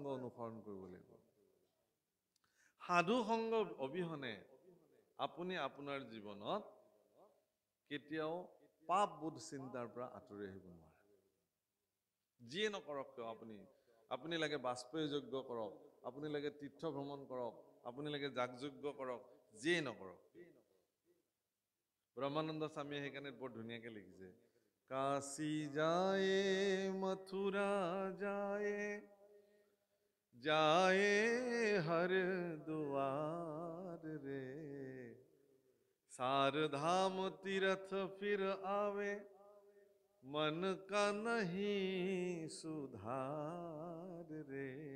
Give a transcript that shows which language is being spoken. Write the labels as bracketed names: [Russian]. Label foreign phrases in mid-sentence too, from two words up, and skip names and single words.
[Assamese] অনুসৰণ কৰিব লাগিব সাধু সংগ অবিহনে আপুনি আপোনাৰ জীৱনত কেতিয়াও পাপ বোধ চিন্তাৰ পৰা আঁতৰি আহিব নোৱাৰে যিয়ে নকৰক কিয় আপুনি লাগে বাষ্পীয় যজ্ঞ কৰক আপুনি লাগে তীৰ্থ ভ্ৰমণ কৰক আপুনি লাগে যাগযজ্ঞ কৰক যিয়ে নকৰক ব্ৰহ্মানন্দ স্বামীয়ে সেইকাৰণে বৰ ধুনীয়াকে লিখিছে কাশী যায় মথুৰা যায় [Hindi] जाए हर द्वार रे सार धाम तीरथ फिर आवे मन का नहीं सुधार रे